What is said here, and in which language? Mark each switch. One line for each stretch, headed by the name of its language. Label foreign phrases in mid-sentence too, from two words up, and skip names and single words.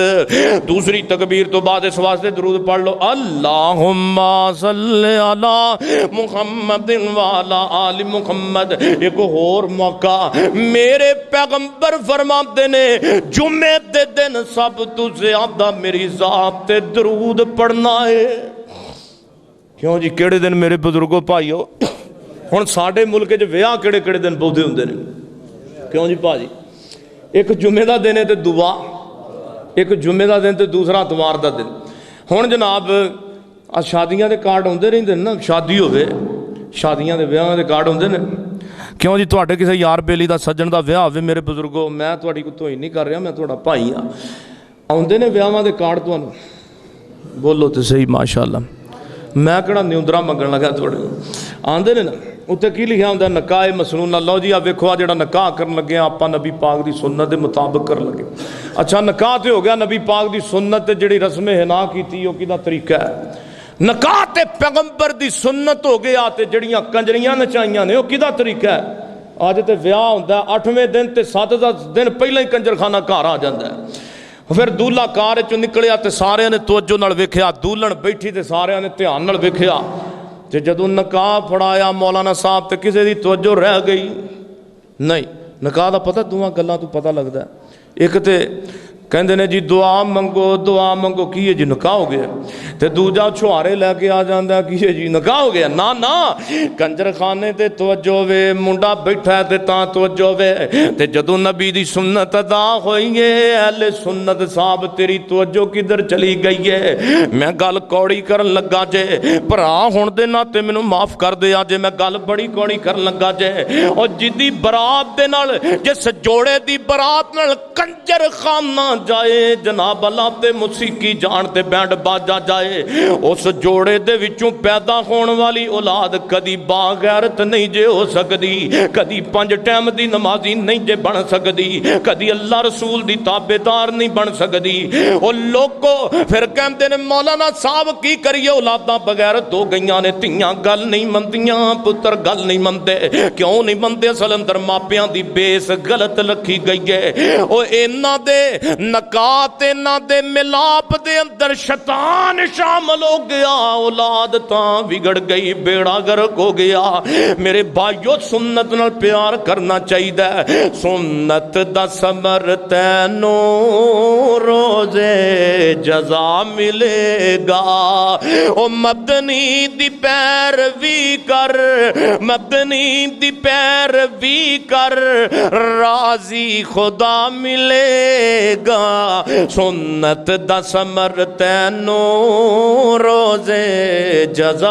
Punjabi: دوسری تکبیر تو بعد اس واسطے درود پڑھ لو
Arabic: اللہم صلی علی محمد وعلی آل محمد.
Punjabi: ایک اور موقع میرے پیغمبر فرماتے نے جمعے دے دن سب تو زیادہ میری ذات تے درود پڑھنا ہے. کیوں جی کیڑے دن میرے بزرگوں بھائیو ہن ساڈے ملک وچ ویاہ کیڑے کیڑے دن پودے ہوندے نے؟ کیوں جی بھاجی ایک جمعے دا دن ہے تے دعا ایک جمعے دا دن تے دوسرا اتوار دا دن. ہن جناب شادیاں دے کارڈ ہوندے رہندے نا شادی ہوے شادیاں دے ویاہ دے کارڈ ہوندے نے. کیوں جی تواڈے کسے یار بیلی دا سجن دا ویاہ ہوے میرے بزرگو میں تواڈی کوئی توہین نہیں کر رہا میں تواڈا بھائی ہاں آوندے نے ویاواں دے کارڈ تانوں بولو تے صحیح ماشاءاللہ میں کہڑا نیوندرا منگن لگا تھوڑے آندے نے نا اتنے کی لکھا ہوں نکاح مسنونہ. لو جی آ ویکھو جڑا نکاح کرن لگے آپ نبی پاک دی سنت دے مطابق کرن لگے. اچھا نکاح تے ہو گیا نبی پاک دی سنت تے جڑی رسم حنا کیتی او کیدا طریقہ ہے. نکاح تے پیغمبر دی سنت ہو گیا تے جڑیاں کنجریاں نچائیاں نے او کیدا طریقہ ہے. اج تے ویاہ ہوندا 8ویں دن تے 7 دن پہلے ہی کنجرخانہ گھر آ جاندا ہے. پھر دولہا کار چ نکلیا تے سارے نے توجہ نال ویکھیا دولہن بیٹھی تے سارے نے دھیان نال ویکھیا تے جدوں نکاح پڑھایا مولانا صاحب تے کسے دی توجہ رہ گئی نہیں. نکاح دا پتہ دوواں گلاں تو پتہ لگدا ہے. ایک تے کہندے نے جی دعا منگو کی ہے جی نکاح ہو گیا تے دوجا چھوارے لے کے آ جاندا کی ہے جی نکاح ہو گیا. نا کنجر خانے تے توجہ وے منڈا بیٹھا ہے تے تاں توجہ وے تے جدوں نبی دی سنت ادا ہوئی ہے اہل سنت صاحب تیری توجہ کدھر چلی گئی ہے. میں گل کوڑی کرن لگا جے بھرا ہن دے ناتے مینوں معاف کر دے جے میں گل بڑی کوڑی کرن لگا جے اور جدی برات دے نال جس جوڑے دی برات نال کنجر خانہ جائے جناب اللہ تے موسیقی جان تے بینڈ باجا جائے اس جوڑے دے وچوں پیدا ہون والی اولاد کدی باغیرت نہیں جے ہو سکدی کدی 5 ٹائم دی نمازی نہیں جے بن سکدی کدی اللہ رسول دی تابعدار نہیں بن سکدی او لوگو پھر کہندے نے مولانا صاحب کی کریے اولاداں بغیرت ہو گئیاں نے تیاں گل نہیں مندیاں پتر گل نہیں مندے کیوں نہیں مندے اصل اندر ماپیاں دی بیس غلط رکھی گئی ہے او انہاں دے نکات انہاں دے ملاپ دے اندر شیطان شامل ہو گیا اولاد تاں بگڑ گئی بیڑا غرق ہو گیا میرے بھائیو سنت نال پیار کرنا چاہیے سنت دا ثمر تینوں روزے جزا ملے گا او مدنی دی پیروی کر مدنی دی پیروی کر راضی خدا ملے گا سنت دا ثمر تینوں روزے جزا